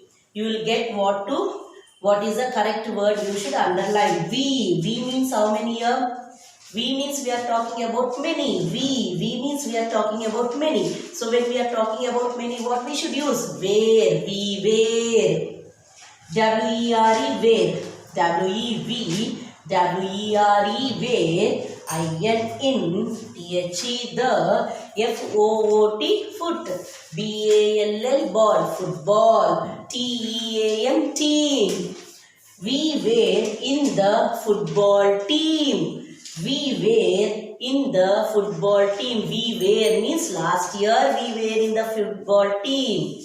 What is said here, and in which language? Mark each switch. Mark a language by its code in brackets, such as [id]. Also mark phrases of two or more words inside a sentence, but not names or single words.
[en] You will get what is the correct word you should underline. V. V means how many here? V means we are talking about many. V means we are talking about many. So when we are talking about many, what we should use? Where. V, where. W-E-R-E, where. W-E-V, W-E-R-E, where. I-N, in. T-H-E, the. F-O-O-T, foot. B-A-L-L, ball, football. T-E-A-M, team. We were in the football team. We were in the football team. We were means last year we were in the football team.